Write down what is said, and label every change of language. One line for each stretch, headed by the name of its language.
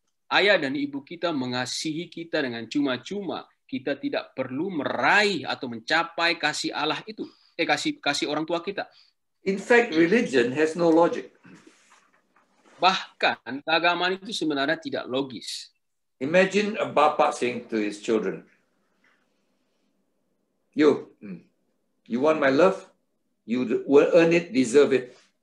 Indonesian: Ayah dan ibu kita mengasihi kita dengan cuma-cuma. Kita tidak perlu meraih atau mencapai kasih Allah itu. Kasih orang tua kita.
English: In fact, religion has no logic.
Indonesian: Bahkan keagamaan itu sebenarnya tidak logis.
English: Imagine a bapa saying to his children, you want my love? You will earn it, deserve it.